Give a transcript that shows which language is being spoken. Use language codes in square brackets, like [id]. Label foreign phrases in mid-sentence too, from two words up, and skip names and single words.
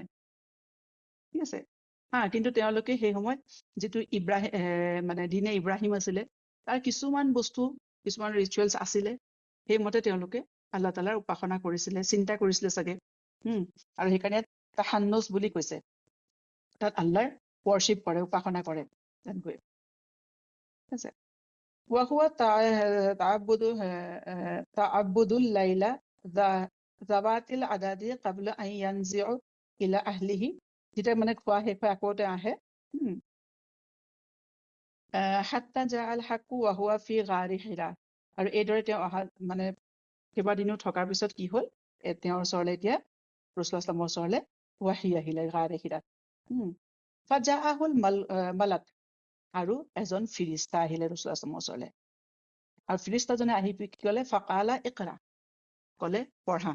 [as] ঠিক আছে, কিন্তু তেওঁলোকে সেই সময়ত যিটো মানে দিনে ইব্ৰাহিম আছিলে, তাৰ কিছুমান বস্তু কিছুমান ৰিচুৱেলছ আছিলে, সেইমতে তেওঁলোকে আল্লাহ তাআলাৰ উপাসনা কৰিছিলে, চিন্তা কৰিছিলে চাগে। আৰু সেইকাৰণে তাহান্নুজ বুলি কৈছে, তাত আল্লাহৰ ৱৰ্শ্বিপ কৰে, উপাসনা কৰে তেনেকৈ। ঠিক আছে, [ar] وهو تعبد الليلة ذوات العدد قبل أن ينزع إلى أهله, [as] যেতিয়া মানে খোৱা শেষ হৈ আকৌ তেওঁ আহে। [ar] حتى جاءه الحق وهو في غار حراء, [as] আৰু এইদৰে তেওঁ অহা মানে কেইবাদিনো থকাৰ পিছত কি হ'ল, তেওঁৰ ওচৰলৈ এতিয়া ৰাসূলুল্লাহ সাল্লাল্লাহু ওচৰলৈ ৱাহি আহিলে গাৰে হিৰাত। [ar] فجاءه الملك, [as] আৰু এজন ফিৰিস্তা আহিলে ৰাসূলুল্লাহ সাল্লাল্লাহু ওচৰলৈ। আৰু ফিৰিস্তাজনে আহি কি ক'লে, [ar] فقال اقرأ, [as] ক'লে পঢ়া।